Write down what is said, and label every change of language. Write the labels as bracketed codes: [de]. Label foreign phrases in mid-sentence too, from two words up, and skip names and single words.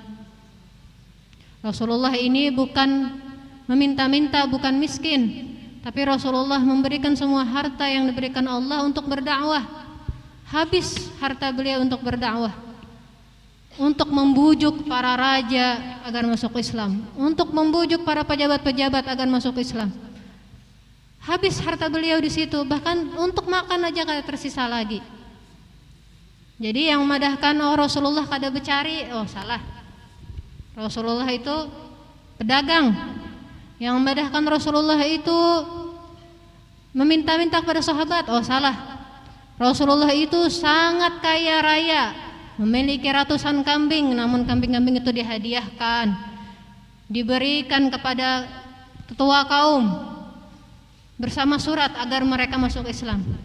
[id] Rasulullah ini bukan meminta-minta, bukan miskin, tapi Rasulullah memberikan semua harta yang diberikan Allah untuk berdakwah. Habis harta beliau untuk berdakwah, untuk membujuk para raja agar masuk Islam, untuk membujuk para pejabat-pejabat agar masuk Islam. Habis harta beliau di situ, bahkan untuk makan aja kada tersisa lagi. [bjn] Jadi yang memadahkan Rasulullah kada becari, salah. [id] Rasulullah itu pedagang. Yang memadahkan Rasulullah itu meminta-minta kepada sahabat, salah. Rasulullah itu sangat kaya raya, memiliki ratusan kambing, namun kambing-kambing itu dihadiahkan, diberikan kepada tetua kaum bersama surat agar mereka masuk Islam.